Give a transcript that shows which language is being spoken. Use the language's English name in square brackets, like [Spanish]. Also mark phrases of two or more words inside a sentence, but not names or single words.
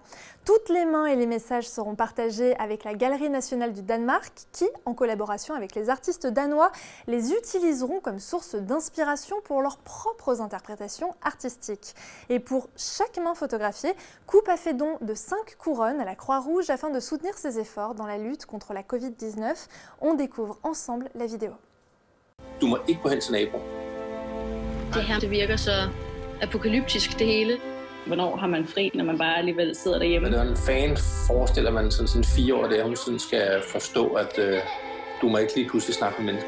[French] Toutes les mains et les messages seront partagés avec la Galerie nationale du Danemark qui, en collaboration avec les artistes danois, les utiliseront comme source d'inspiration pour leurs propres interprétations artistiques. Et pour chaque main photographiée, Coupe a fait don de 5 couronnes à la Croix-Rouge afin de soutenir ses efforts dans la lutte contre la Covid-19. On découvre ensemble la vidéo. [Danish] Du må ikke gå hen til naboen. Det her, det virker så apokalyptisk det hele. Hvornår har man fri, når man bare alligevel sidder derhjemme? Hvordan fanden forestiller man sådan 4-årig der, hun sådan skal forstå, at du må ikke lige pludselig snakke med mennesker?